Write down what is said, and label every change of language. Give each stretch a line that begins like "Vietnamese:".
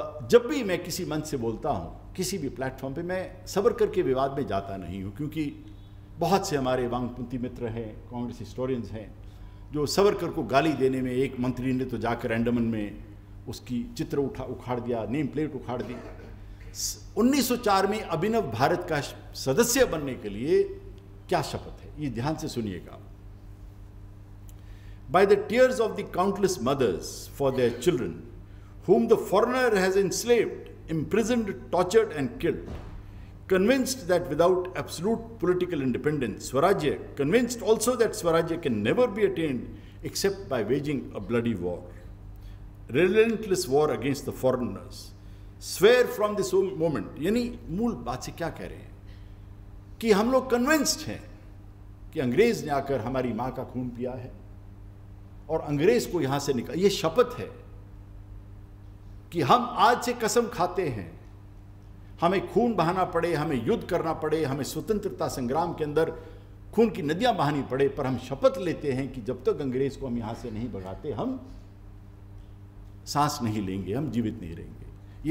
Hindi: जब भी मैं किसी मंच से बोलता हूं, किसी भी प्लेटफॉर्म पे, मैं सावरकर के विवाद में जाता नहीं हूं, क्योंकि बहुत से हमारे वामपंथी मित्र हैं, कांग्रेस हिस्टोरियंस हैं, जो सावरकर को गाली देने में, एक मंत्री ने तो जाकर एंडमन में उसकी चित्र उखाड़ दिया, नेम प्लेट उखाड़ दी। 1904 में अभिनव भारत का सदस्य बनने के लिए क्या शपथ है, ये ध्यान से सुनिएगा।
English: By the tears of the countless mothers for their children, whom the foreigner has enslaved, imprisoned, tortured and killed, convinced that without absolute political independence, Swarajya, convinced also that Swarajya can never be attained except by waging a bloody war, relentless war against the foreigners, swear from this moment।
Hindi: यानी मूल बात से क्या कह रहे हैं कि हम लोग कन्विंस्ड हैं कि अंग्रेज ने आकर हमारी मां का खून पिया है और अंग्रेज को यहां से निकाल, ये शपथ है कि हम आज से कसम खाते हैं, हमें खून बहाना पड़े, हमें युद्ध करना पड़े, हमें स्वतंत्रता संग्राम के अंदर खून की नदियां बहानी पड़े, पर हम शपथ लेते हैं कि जब तक अंग्रेज को हम यहां से नहीं भगाते, हम सांस नहीं लेंगे, हम जीवित नहीं रहेंगे।